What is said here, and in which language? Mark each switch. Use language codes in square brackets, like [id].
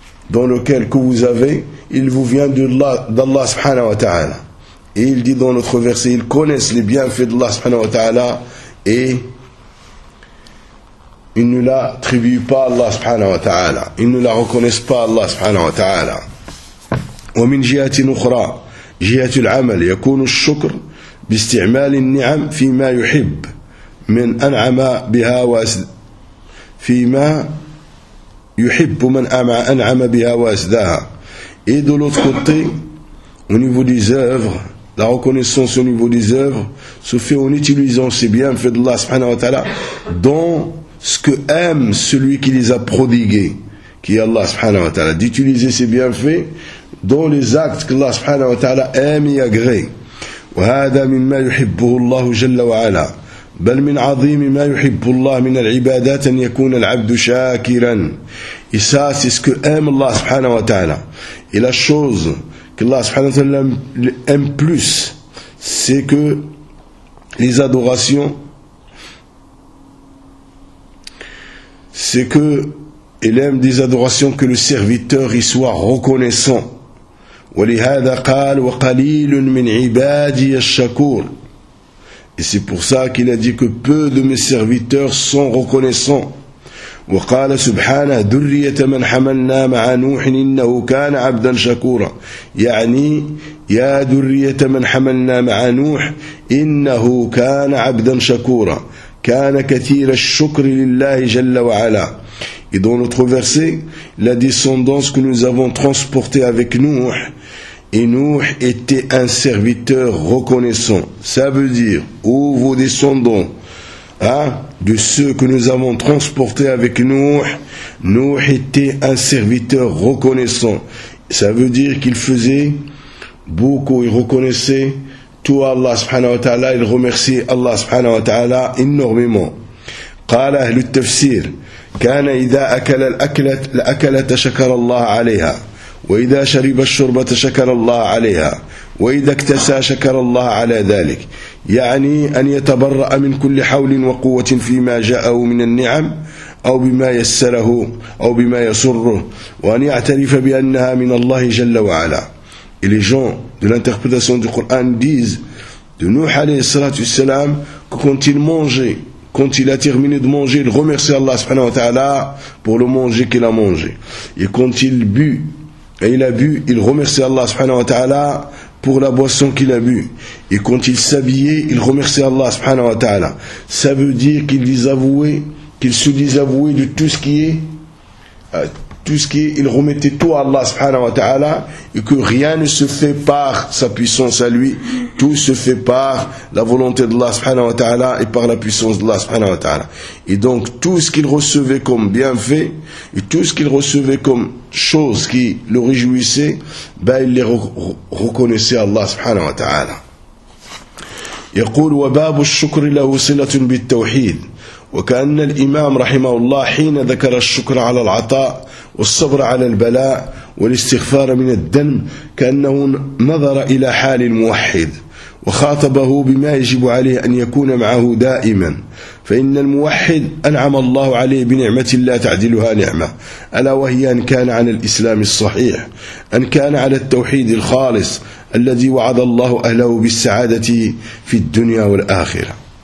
[fr] dans lequel que vous avez, il vous vient d'Allah subhanahu wa ta'ala. Et il dit dans notre verset, ils connaissent les bienfaits d'Allah subhanahu wa ta'ala et ils ne l'attribuent pas à Allah subhanahu wa ta'ala. Ils ne la reconnaissent pas à Allah subhanahu wa ta'ala. [ar] Wa min jihatin ukhra, jihatul amal, yakunu ash-shukr باستعمال النعم فيما يحب من أنعم بها فيما يحب من أنعم بها وأسداها. [fr] Et de l'autre côté, au niveau des œuvres, la reconnaissance au niveau des œuvres se fait en utilisant ces bienfaits d'Allah subhanahu wa ta'ala dans ce que aime celui qui les a prodigués, qui est Allah subhanahu wa ta'ala, d'utiliser ces bienfaits dans les actes que Allah subhanahu wa ta'ala aime et agrée. [ar] وهذا مما يحبه الله جل وعلا بل من عظيم ما يحب الله من العبادات أن يكون العبد شاكرا. [fr] Et ça, c'est ce que aime Allah subhanahu wa ta'ala. Et la chose que Allah subhanahu wa ta'ala aime plus, c'est que les adorations, c'est que il aime des adorations que le serviteur y soit reconnaissant. [ar] ولهذا قال وقليل من عبادي الشكور. [fr] Et c'est pour ça qu'il a dit que peu de mes serviteurs sont reconnaissants. [ar] وقال سبحانه ذرية من حملنا مع نوح إنه كان عبدا شكورا. يعني يا ذرية من حملنا مع نوح إنه كان عبدا شكورا. كان كثير الشكر لله جل وعلا. [fr] Et dans notre verset, la descendance que nous avons transportée avec Nuh, et Nuh était un serviteur reconnaissant. Ça veut dire, ô vos descendants, hein, de ceux que nous avons transportés avec Nuh, Nuh était un serviteur reconnaissant. Ça veut dire qu'il faisait beaucoup, il reconnaissait tout Allah subhanahu wa ta'ala, il remerciait Allah subhanahu wa ta'ala énormément. قال أهل التفسير كان إذا أكل الأكلة شكر الله عليها وإذا شرب الشربة شكر الله عليها وإذا اكتسى شكر الله على ذلك. يعني أن يتبرأ من كل حول وقوة فيما جاءه من النعم أو بما يسره أو بما يسره وأن يعترف بأنها من الله جل وعلا. Et les gens de l'interprétation du Coran disent de Nuh [ar] عليه الصلاة والسلام [fr] que quand il mangeait, quand il a terminé de manger, il remercie Allah subhanahu wa ta'ala pour le manger qu'il a mangé. Et quand il bu, et il a bu, il remercie Allah subhanahu wa ta'ala pour la boisson qu'il a bu. Et quand il s'habillait, il remercie Allah subhanahu wa ta'ala. Ça veut dire qu'il désavouait, qu'il se désavouait de tout ce qui est, il remettait tout à Allah subhanahu wa ta'ala, et que rien ne se fait par sa puissance à lui, tout se fait par la volonté d'Allah subhanahu wa ta'ala et par la puissance d'Allah subhanahu wa ta'ala. Et donc tout ce qu'il recevait comme bienfait et tout ce qu'il recevait comme chose qui le réjouissait, ben il les reconnaissait à Allah subhanahu wa ta'ala. [ar] يقول وباب الشكر له صلة بالتوحيد وكأن الإمام رحمه الله حين ذكر الشكر على العطاء والصبر على البلاء والاستغفار من الذنب كأنه نظر إلى حال الموحد وخاطبه بما يجب عليه أن يكون معه دائما فإن الموحد أنعم الله عليه بنعمة لا تعدلها نعمة ألا وهي أن كان على الإسلام الصحيح أن كان على التوحيد الخالص الذي وعد الله أهله بالسعادة في الدنيا والآخرة.